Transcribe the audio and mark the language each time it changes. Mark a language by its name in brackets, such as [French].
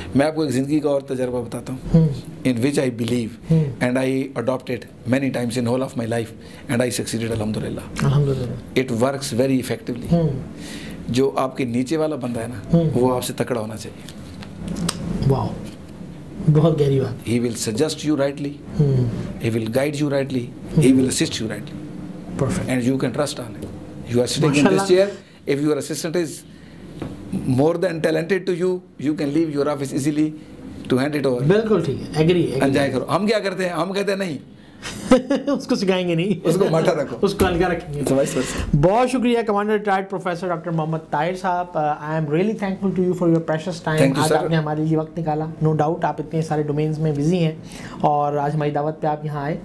[Urdu] میں آپ کو ایک زندگی کا اور تجربہ بتاتا ہوں [English] In which I believe and I adapted many times in whole of my life and I succeeded الحمدللہ. It works very effectively. [Urdu] جو آپ کے نیچے والا بندہ ہے نا وہ آپ سے تکڑا ہونا چاہیے. واو, بہت گہری بات. [English] He will suggest you rightly, he will guide you rightly, he will assist you rightly. Perfect. And you can trust on him. You are sitting in this chair, if your assistant is more than talented to you, you can leave your office easily to hand it over. [Urdu] بالکل ٹھیک ہے, agri. Enjoy کرو. ہم کیا کرتے ہیں, ہم کہتے ہیں نہیں, اس کو سکھائیں گے نہیں, اس کو مٹا رکھو, اس کو ہلکا رکھیں گے. بہت شکریہ [English] Commander retired professor doctor Muhammad Tahir Sahib. I am really thankful to you for your precious time. [Urdu] آج آپ نے ہمارے لیے وقت نکالا. نو ڈاؤٹ آپ اتنے سارے ڈومینس میں بزی ہیں اور آج ہماری دعوت پہ آپ یہاں آئے.